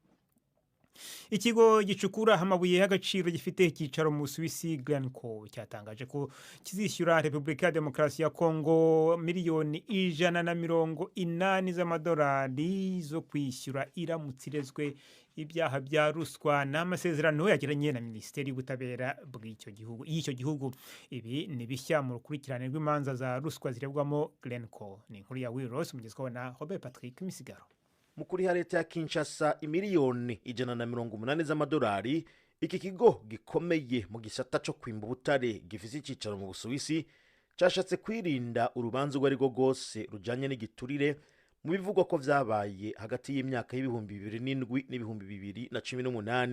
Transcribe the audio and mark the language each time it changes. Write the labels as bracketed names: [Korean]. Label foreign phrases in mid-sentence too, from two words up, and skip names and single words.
[Kinyarwanda] Ikigo gicukura amabuye y'agaciro gifite icyicaro mu Suisse Glencore cyatangaje ko kizishyura Repubulika ya Demokarasi ya Kongo miliyoni 180 z'amadolari zo kwishyura iramutse irezwe ibyaha bya ruswa n'amasezerano yagiranye na Minisiteri y'Ubutabera bw'icyo gihugu. Ibi ni bishya mu rukurikirane rw'imanza za ruswa zirebwamo Glencore. Ni inkuru ya Wiros mugezweho na Robert Patrick Misigaro. [Rundi] Mu kuriha leta ya Kinshasa imiliyoni 180 z'amadolari, iki kigo gikomeye mu gisata cyo kwimba ubutare gifite icyicaro mu Busuwisi cyashatse kwirinda urubanza rwo ariko rwose rujanye n'igiturire mu bivugwa ko vyabaye hagati y'imyaka y'ibihumbi 2007 n'ibihumbi 2018.